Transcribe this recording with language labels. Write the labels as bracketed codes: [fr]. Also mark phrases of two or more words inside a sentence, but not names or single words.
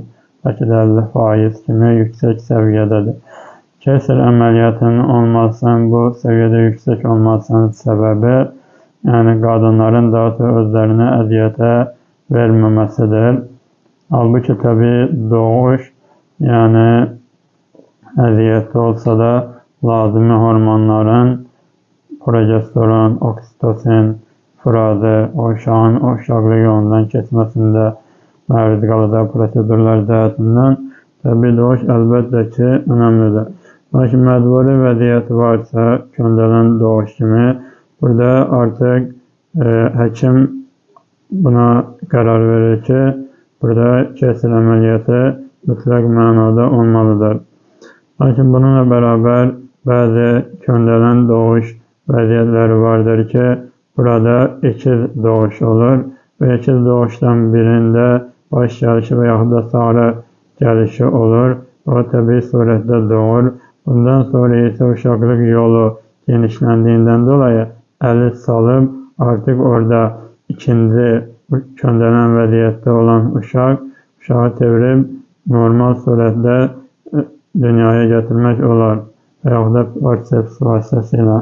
[tr] Belki de 50% kimi yüksek seviyededir. [az] Keyser əməliyyatının olmasının, [tr] bu seviyede yüksek olmasının sebebi yani kadınların daha çok özlerine əziyyətə vermemesidir. [az] Halbuki tabi doğuş yani əziyyətli olsa da lazımi hormonların progesteron, oksitosin, fıradı, uşağın uşaqlıq yolundan keçməsində məruz qalacaq prosedurlar cəhətindən təbii doğuş əlbəttə ki, önəmlidir. Lakin məcburi vəziyyət varsa, köndələn doğuş kimi, burada artıq həkim buna qərar verir ki, burada keyser əməliyyatı mütləq mənada olmalıdır. Lakin [tr] bununla beraber bazı [az] köndələn doğuş vəziyyətləri vardır ki, burada ikiz doğuş olur ve ikiz doğuştan birinde baş gəlişi ve yaxud da sarı gəlişi olur. O tabii surətdə doğur. Bundan sonra ise uşaqlıq yolu genişləndiyindən dolayı əli salıb artık orada ikinci köndələn vəziyyətdə olan uşağı çevirib normal surətdə dünyaya getirmək olar və yaxud da forceps vasitəsilə.